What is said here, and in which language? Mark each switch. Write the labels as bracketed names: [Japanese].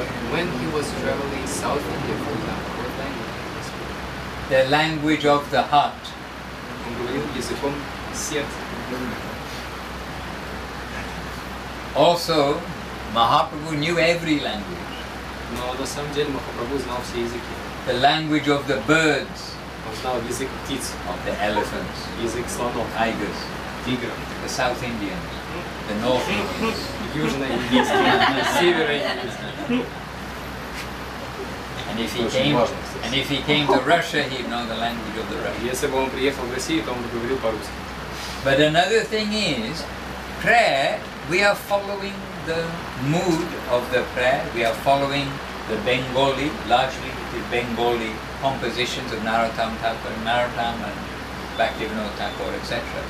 [English] When he was traveling South India, for example, what language was he? The language of the heart. [Russian] Он говорил языком сердца. [English] Also, Mahaprabhu knew every language. [Russian] Но на самом деле Махапрабху знал все языки. [English] The language of the birds, [Russian] Он знал язык птиц, [English] of the elephants, [Russian] язык слонов, [English] tigers, [Russian] тигров, [English] the South Indians, the North Indians. [Russian] южно-индийский, северо-индийский. [English] And if he came to Russia, he'd know the language of the Russians. [Russian] Если бы он приехал в Россию, то он бы говорил по-русски. [English] But another thing is, prayer, we are following the mood of the prayer. We are following the Bengali, largely the Bengali compositions of Narottam Thakur, Narottam and Bhaktivinoda Thakur, etc.